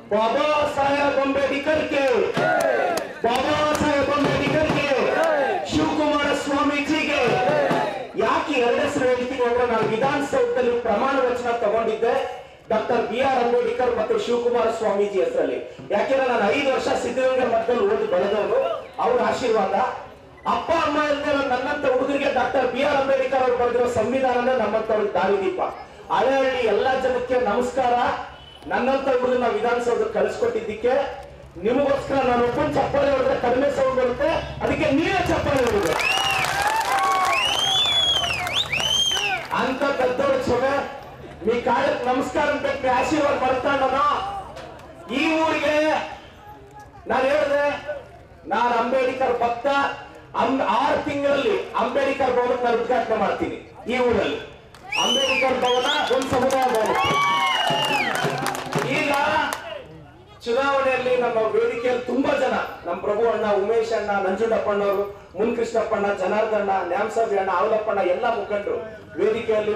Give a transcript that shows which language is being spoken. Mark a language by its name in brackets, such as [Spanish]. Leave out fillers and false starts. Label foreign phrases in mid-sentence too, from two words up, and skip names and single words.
[Hindi] बाबा साहेब अंबेडकर के बाबा साहेब अंबेडकर के [Kannada] ಶಿವಕುಮಾರ ಸ್ವಾಮೀಜಿಗೆ ಯಾಕೆ ಎರಡು ಹೆಸರು ಹೇಳ್ತೀನಿ ಅಂದ್ರೆ ನಾನು ವಿಧಾನಸೌಧದಲ್ಲಿ ಪ್ರಮಾಣ ವಚನ ತಗೊಂಡಿದ್ದೆ ಡಾಕ್ಟರ್ BR ಅಂಬೇಡ್ಕರ್ ಮತ್ತು ಶಿವಕುಮಾರ ಸ್ವಾಮೀಜಿ ಹೆಸರಲ್ಲಿ. ಯಾಕೆಂದ್ರೆ ನಾನು 5 ವರ್ಷ ಸಿದ್ಧಗಂಗಾ ಮಠದಲ್ಲಿ ಓದಿ ಬೆಳೆದವರು, ಅವ್ರ ಆಶೀರ್ವಾದ. ಅಪ್ಪ ಅಮ್ಮ ಇಲ್ಲದೆ ನನ್ನಂತ ಹುಡುಗರಿಗೆ ಡಾಕ್ಟರ್ BR ಅಂಬೇಡ್ಕರ್ ಅವರು ಬರೆದಿರೋ ಸಂವಿಧಾನನೇ ನಮ್ಮಂತವ್ರಿಗೆ ದಾರಿದೀಪ. ಹಳೆಹಳ್ಳಿ ಎಲ್ಲಾ ಜನಕ್ಕೆ ನಮಸ್ಕಾರ. ನನ್ನಂತ ಹುಡುಗರನ್ನ ವಿಧಾನಸೌಧಕ್ಕೆ ಕಳಿಸ್ಕೊಟ್ಟಿದ್ದಕ್ಕೆ ನಿಮಗೋಸ್ಕರ ನಾನು ಒಬ್ಬನ್ ಚಪ್ಪಾಳೆ ಹೊಡೆದ್ರೆ ಕಡಿಮೆ ಸೌಂಡ್ ಬರುತ್ತೆ, ಅದಕ್ಕೆ ನೀವೇ ಚಪ್ಪಾಳೆ ಹೊಡೆದು ಅಂತ [Telugu] పెద్దోడు ಸೊಮೆ మీ కాళ్ళకి నమస్కారం పెట్టి ఆశీర్వాద పడతాను. [Kannada] ఈ ఊರಿಗೆ ನಾನು ಹೇಳಿದೆ, ನಾನು ಅಂಬೇಡ್ಕರ್ ಭಕ್ತ. 6 ತಿಂಗಳಲ್ಲಿ ಅಂಬೇಡ್ಕರ್ ಭವನ ನಾನು ಉದ್ಘಾಟನೆ ಮಾಡ್ತೀನಿ. ಈ ಊರಲ್ಲಿ ಅಂಬೇಡ್ಕರ್ ಭವನ ಒಂದು ಸಮುದಾಯ ಭವನ. ಈಗ ಚುನಾವಣೆಯಲ್ಲಿ ನಮ್ಮ ವೇದಿಕೆಯಲ್ಲಿ ತುಂಬಾ ಜನ, ನಮ್ಮ ಪ್ರಭು ಅಣ್ಣ, ಉಮೇಶ್ ಅಣ್ಣ, ನಂಜುಂಡಪ್ಪಣ್ಣವರು, ಮುನ್ಕೃಷ್ಣಪ್ಪಣ್ಣ, ಜನಾರ್ದಣ್ಣ, ನ್ಯಾಮಸಾಬಿ ಅಣ್ಣ, ಅವಲಪ್ಪಣ್ಣ ಎಲ್ಲ ಮುಖಂಡರು ವೇದಿಕೆಯಲ್ಲಿ.